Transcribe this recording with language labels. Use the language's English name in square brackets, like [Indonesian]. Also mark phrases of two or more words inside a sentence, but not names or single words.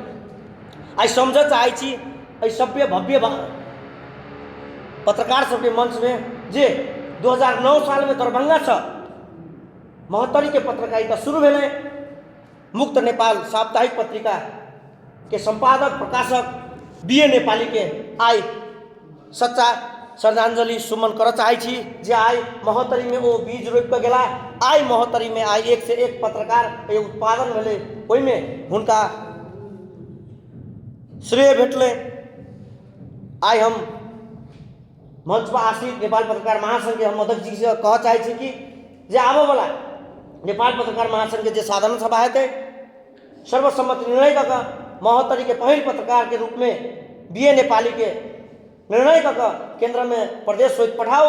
[Maithili] आई समझ चाहे छी एहि सभ्य भव्य पत्रकार सबके मंच में जे 2009 साल में दरभंगा से महोत्तरी के पत्रकारिता शुरू भेलै। मुक्त नेपाल साप्ताहिक पत्रिका के संपादक प्रकाशक बी ए नेपाली के आई सच्चा श्रद्धांजलि सुमन कर चाहे छी जे आई महोत्तरी में वो बीज रोप के गेला। आई महोत्तरी में आई एक से एक पत्रकार उत्पादन भेलै, ओहि में हुनका श्रेय भेटलै। आई हम मंच पर आश्रित नेपाल पत्रकार महासंघ के हम अध्यक्ष जी से कह चाहे छी कि जे आबऽ वाला नेपाल पत्रकार महासंघ के जे साधारण सभा हेतै सर्वसम्मत निर्णय कऽ महोत्तरी के पहिल पत्रकार के रूप में बी ए नेपाली के निर्णय कऽ केंद्र में प्रदेश सहित पठाओ।